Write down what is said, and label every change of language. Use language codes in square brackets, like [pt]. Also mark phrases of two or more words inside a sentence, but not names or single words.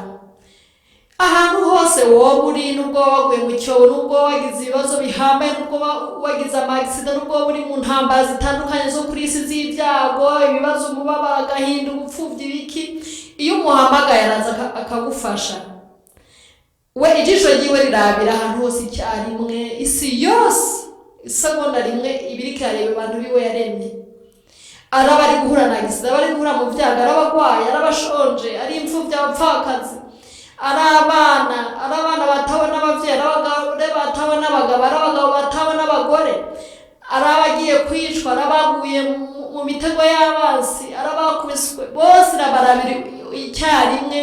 [rn] Ahantu hose wowe uri, nubwo waguye mu cyobo, nubwo wagize ibibazo bihambaye, nubwo wagize amagisida, nubwo uri mu ntambara zitandukanye zo kuri isi z'ibyago, ibibazo, umubabaro, agahinda, ubupfubyi, ibiki, iyo umuhamagaye araza akagufasha. We ijisho ryiwe rirabira ahantu hose icyarimwe, isi yose isegonda rimwe ibiriko yareba abantu biwe yaremye. Araba ari guhura na gisida, araba ari guhura mu byago, araba agwaye, araba ashonje, ari impfuvyi, abapfakazi, ari abana batabona abavyeyi, ari abagore batabona abagabo, ari abagabo batabona abagore, ari abagiye kwicwa, ari abaguye mu mitego y'abansi, ari abakubiswe, bose irabarabira icyarimwe.